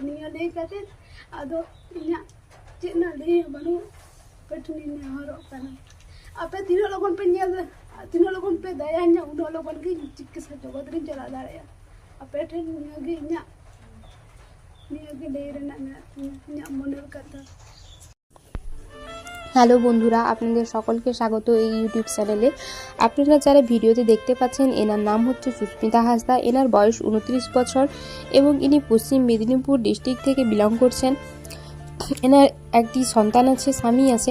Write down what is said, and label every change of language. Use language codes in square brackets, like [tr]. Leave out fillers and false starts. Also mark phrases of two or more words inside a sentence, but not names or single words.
[sat] ᱱᱤᱭᱟᱹ ᱞᱟᱹᱭ ᱠᱟᱛᱮ ᱟᱫᱚ ᱤᱧᱟᱹᱜ ᱪᱮᱫ ᱱᱟ ᱞᱟᱹᱭ ᱵᱟᱹᱱᱩᱜ, ᱟᱯᱮ ᱴᱷᱮᱱᱤᱧ ᱱᱮᱦᱚᱨᱚᱜ ᱠᱟᱱᱟ। ᱟᱯᱮ ᱛᱤᱱᱟᱹᱜ ᱞᱚᱜᱚᱱ ᱯᱮ ᱛᱤᱱᱟᱹᱜ ᱞᱚᱜᱚᱱ ᱯᱮ ᱫᱟᱭᱟᱧᱟ, ᱩᱱᱟᱹᱜ ᱞᱚᱜᱚᱱ ᱜᱮ ᱪᱤᱠᱤᱛᱥᱟ ᱡᱚᱜᱚᱛ ᱨᱤᱧ ᱪᱟᱞᱟᱣ ᱫᱟᱲᱮᱭᱟᱜᱼᱟ। ᱟᱯᱮ ᱴᱷᱮᱱ ᱱᱤᱭᱟᱹᱜᱮ ᱤᱧᱟᱹᱜ ᱞᱟᱹᱭ ᱨᱮᱱᱟᱜ ᱢᱮᱱᱟᱜ ᱛᱤᱧᱟ, ᱤᱧᱟᱹᱜ [bn] মনের কথা। হ্যালো বন্ধুরা, আপনাদের সকলকে স্বাগত এই ইউটিউব চ্যানেলে। আপনারা যারা ভিডিওতে দেখতে পাচ্ছেন, এনার নাম হচ্ছে সুস্মিতা হাঁসদা। এনার বয়স 29 বছর এবং ইনি পশ্চিম মেদিনীপুর ডিস্ট্রিক্ট থেকে বিলং করছেন। এনার একটি সন্তান আছে, স্বামী আছে।